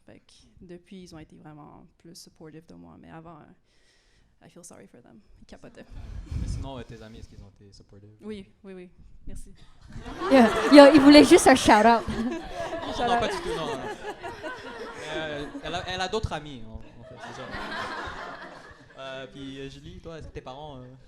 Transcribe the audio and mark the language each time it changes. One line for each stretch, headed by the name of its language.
French: Fait que depuis, ils ont été vraiment plus supportive de moi. Mais avant,
English: I feel sorry for them.
French: Ils capotaient. Mais sinon, tes amis, est-ce qu'ils ont été supportive? Oui. Merci. Il voulait juste un shout-out. Non, pas du tout, non. Elle a d'autres amis, en fait, c'est ça. Puis Julie, toi, est-ce que tes parents...